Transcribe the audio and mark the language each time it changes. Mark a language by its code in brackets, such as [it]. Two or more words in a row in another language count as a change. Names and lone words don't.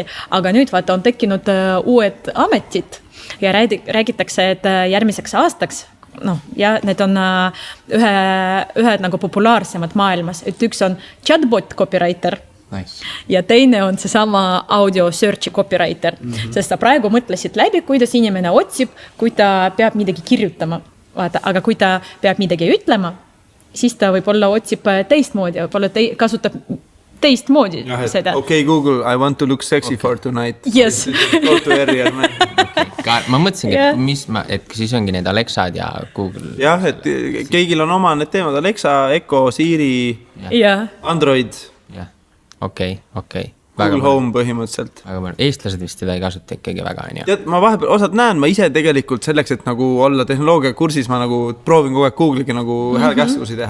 [et] Aga nüüd vaata, on tekkinud uued ametid ja räägitakse, et järgmiseks aastaks ja need on ühed nagu populaarsemad maailmas, et üks on [en] chatbot copywriter [et] ja teine on see sama [en] audio search copywriter, [et] sest sa praegu mõtlesid läbi, kuidas inimene otsib, kui ta peab midagi kirjutama, vaata, aga kui ta peab midagi ütlema, siis ta võib-olla otsib teistmoodi, võib-olla kasutab teistmoodi seda. [en] Okay, Google, I want to look sexy for tonight. Yes. Go to area, man. [et] Ma mõtlesingi, et siis ongi need Alexad ja Google. Jah, et keegil on oma need teemad, Alexa, Echo, Siri, Android. Jah, okei. Google Home põhimõtteliselt. Eestlased vist seda ei kasuta ikkagi väga, on ju. Tead, ma vahepeal osad näen, ma ise tegelikult selleks, et nagu olla tehnoloogia kursis, ma nagu proovin kogu aeg Google'iga nagu häälkäsklusi teha.